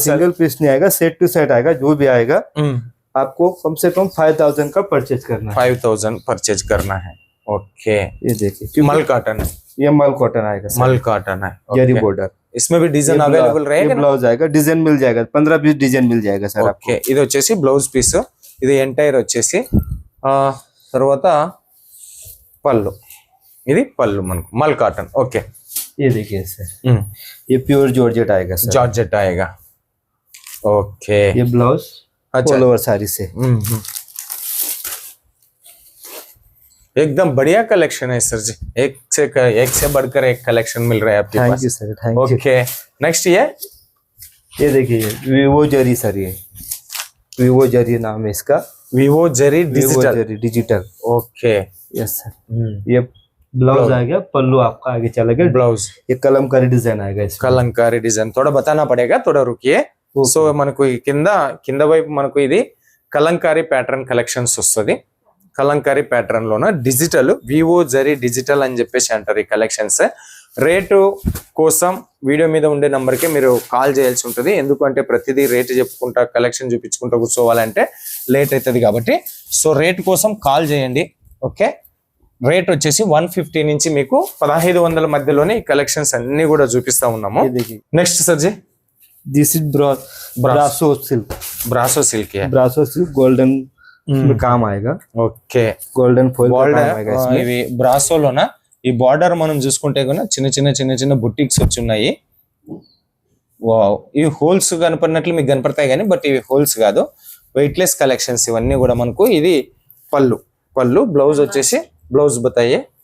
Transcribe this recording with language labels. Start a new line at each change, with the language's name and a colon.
Hindi: Single piece नहीं आएगा, set to set आएगा. जो भी आएगा आपको कम से कम 5000 का परचेज करना है. 5000 परचेज करना है. ओके, ये देखिए मल कॉटन है. ये मल कॉटन आएगा. मल कॉटन है. जरी बॉर्डर. इसमें भी डिजाइन अवेलेबल रहेगा. ब्लाउज आएगा, डिजाइन मिल जाएगा. 15-20 डिजाइन मिल जाएगा सर आपको.
Telugu: ఇది వచ్చేసి బ్లౌజ్ పీస్. ఇది ఎంటైర్ వచ్చేసి తర్వాత పళ్ళు, ఇది పళ్ళు మనకు మల్ కాటన్. ఓకే,
Hindi: ये देखिए सर, ये प्योर जॉर्जेट आएगा सर। జార్జెట్ आएगा. ओके, ये ब्लाउज अच्छा। ऑल ओवर साड़ी से। एकदम बढ़िया कलेक्शन है सर जी, एक से बढ़कर एक कलेक्शन मिल रहा है आपके
English: thank
Hindi: pass.
English: You sir, thank you. Okay, next
Hindi: ये देखिए वीवो जरी सर, ये वीवो जरी नाम है इसका, विवो जरी वीवो
English: Digital.
Hindi: जरी डिजिटल। ओके, यस सर, ये ब्लाउज आएगा, पल्लू आपका आगे चलेगा, ब्लाउज ये कलमकारी डिजाइन आएगा इसमें।
Telugu: కలంకారీ డిజైన్.
Hindi: थोड़ा बताना पड़ेगा, थोड़ा रुकिए.
Telugu: సో మనకు ఈ కింద వైపు మనకు ఇది కలంకారీ ప్యాటర్న్ కలెక్షన్స్ వస్తుంది. కలంకారీ ప్యాటర్న్ లోన డిజిటల్ వివో జరీ డిజిటల్ అని చెప్పేసి అంటారు ఈ కలెక్షన్స్. రేటు కోసం వీడియో మీద ఉండే నంబర్కి మీరు కాల్ చేయాల్సి ఉంటుంది. ఎందుకంటే ప్రతిదీ రేటు చెప్పుకుంటా కలెక్షన్ చూపించుకుంటా కూర్చోవాలంటే లేట్ అవుతుంది కాబట్టి, సో రేట్ కోసం కాల్ చేయండి. ఓకే, రేట్ వచ్చేసి 150 నుంచి మీకు 1500 మధ్యలోనే ఈ కలెక్షన్స్ అన్ని కూడా చూపిస్తా ఉన్నాము.
Hindi: ये देखिए next sir ji,
English: this is brasso silk,
Hindi: brasso silk है. ब्रासो सिल्क गोल्डन में काम आएगा, ఓకే, गोल्डन फॉइल का
Telugu: బార్డర్
Hindi: काम आएगा इसमें।
Telugu: ఇవి బ్రాసోలోన ఈ బార్డర్ మనం చూసుకుంటే కన్నా చిన్న చిన్న బుట్టిక్స్ వచ్చి ఉన్నాయి. వావ్, ఇవి హోల్స్ కనపడినట్లు మీకు కనపడతాయి కానీ బట్ ఇవి హోల్స్ కాదు, వెయిట్లెస్ కలెక్షన్స్ ఇవన్నీ కూడా మనకు. ఇది పళ్ళు బ్లౌజ్ వచ్చేసి బ్లౌజ్ బతాయే.